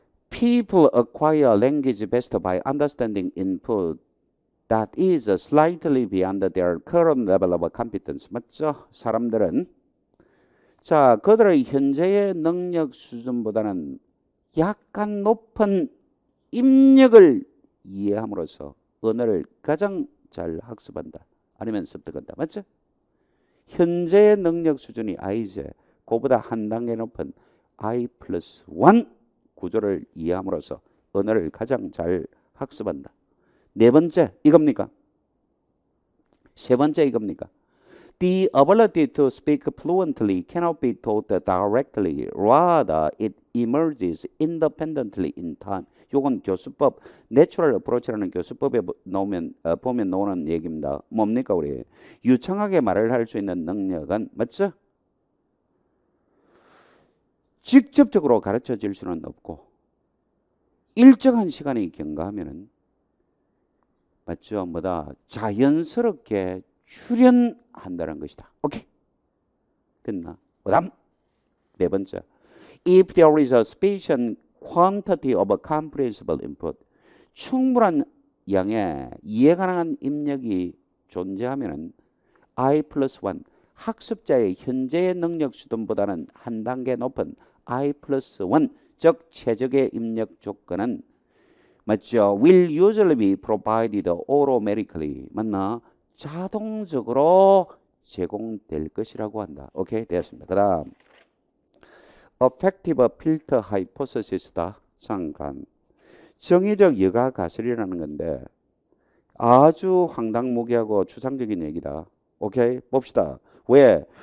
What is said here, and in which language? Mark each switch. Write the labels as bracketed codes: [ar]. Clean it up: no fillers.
[en] People acquire language best by understanding input that is slightly beyond their current level of competence. [ko] 맞죠? 사람들은 자 그들의 현재의 능력 수준보다는 약간 높은 입력을 이해함으로써 언어를 가장 잘 학습한다. 아니면 습득한다. 맞죠? 현재의 능력 수준이 I제, 그보다 한 단계 높은 I 플러스 1 구조를 이해함으로써 언어를 가장 잘 학습한다. 네 번째 이겁니까? 세 번째 이겁니까? [en] The ability to speak fluently cannot be taught directly. Rather, it emerges independently in time. [ko] 요건 교수법, 내추럴 어프로치라는 교수법에 보면 나오는 얘기입니다. 뭡니까 우리? 유창하게 말을 할 수 있는 능력은 맞죠? 직접적으로 가르쳐질 수는 없고 일정한 시간이 경과하면은 맞죠? 뭐다 자연스럽게 출현한다는 것이다. 오케이? 됐나? 그다음 네 번째. [en] If there is a sufficient quantity of a comprehensible input, [ko] 충분한 양의 이해 가능한 입력이 존재하면은 I 플러스 1 학습자의 현재의 능력 수준보다는 한 단계 높은 I 플러스 1 즉 최적의 입력 조건은 맞죠? [en] will usually be provided automatically. [ko] 맞나? 자동적으로 제공될 것이라고 한다. 오케이? 되었습니다. 그 다음 Effective filter hypothesis다. 잠깐 정의적 여가 가설이라는 건데 아주 황당무계하고 추상적인 얘기다. 오케이? 봅시다. 왜?